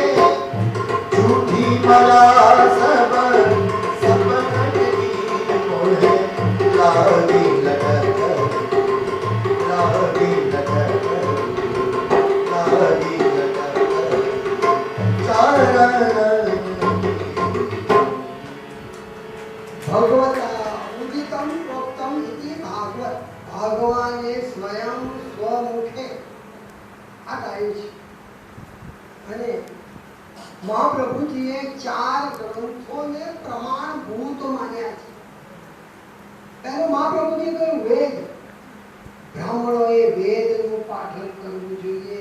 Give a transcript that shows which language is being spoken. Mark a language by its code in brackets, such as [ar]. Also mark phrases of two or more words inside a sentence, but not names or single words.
[hi] झूठी मला सब सपन की, मोहे लागी लटक लागी लटक लागी लटक चरण। [sa] भगवत उदितम प्रोक्तम इति भागवत, [gu] ભગવાને સ્વયં સ્વમુખે આ ગાયું છે અને મહાપ્રભુજીએ 4 ગ્રંથોને પ્રમાણભૂત માન્યા છે. પહેલું મહાપ્રભુજીએ કહ્યું વેદ, બ્રાહ્મણોએ વેદનું પાઠન કરવું જોઈએ.